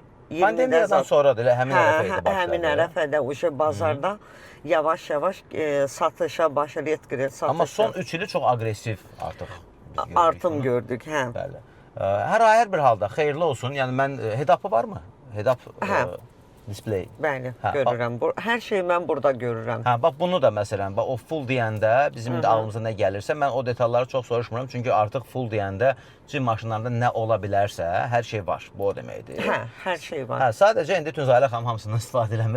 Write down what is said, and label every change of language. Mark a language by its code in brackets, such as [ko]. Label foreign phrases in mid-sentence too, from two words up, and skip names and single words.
[az] pandemiyadan sonra da elə həmin ərəfə idi başladı. Həmin ərəfədə bazarda yavaş-yavaş satışa başlayır, satışa. Amma son 3 ili çox aqressiv artıq artım gördük, hə. Bəli. Hər bir halda xeyirli olsun. Yəni mən head-up'ı varmı? [en] Head-up display. [az] Bəli, görürəm. Hər şeyi mən burada görürəm. Hə, bax bunu da məsələn, bax o full deyəndə bizim indi ağlımıza nə gəlirsə, mən o detalları çox soruşmuram. Çünki artıq full deyəndə Çin maşınlarında nə ola bilərsə, hər şey var. Bu o deməkdir. Hə, hər şey var. Hə, sadəcə indi Tünzalə xanım hamısından istifadə eləmir.